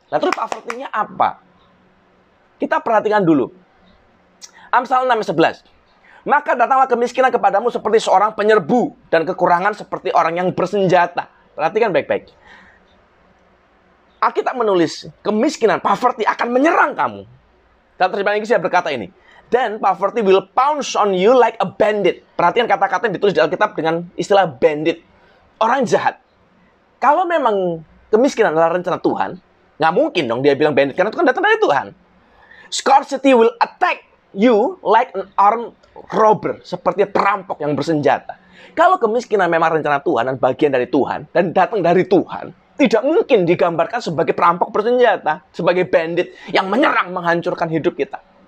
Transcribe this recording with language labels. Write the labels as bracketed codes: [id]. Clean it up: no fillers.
[id] Nah, terus poverty-nya apa? Kita perhatikan dulu. Amsal 6:11. Maka datanglah kemiskinan kepadamu seperti seorang penyerbu dan kekurangan seperti orang yang bersenjata. Perhatikan baik-baik. Alkitab menulis kemiskinan, poverty akan menyerang kamu. Dalam terjemahan Inggris saya berkata ini. [en] Then poverty will pounce on you like a bandit. [id] Perhatikan kata-kata yang ditulis di Alkitab dengan istilah bandit. Orang jahat. Kalau memang kemiskinan adalah rencana Tuhan, nggak mungkin dong dia bilang bandit, karena itu kan datang dari Tuhan. [en] Scarcity will attack you like an armed robber, [id] seperti perampok yang bersenjata. Kalau kemiskinan memang rencana Tuhan dan bagian dari Tuhan, dan datang dari Tuhan, tidak mungkin digambarkan sebagai perampok bersenjata, sebagai bandit yang menyerang, menghancurkan hidup kita.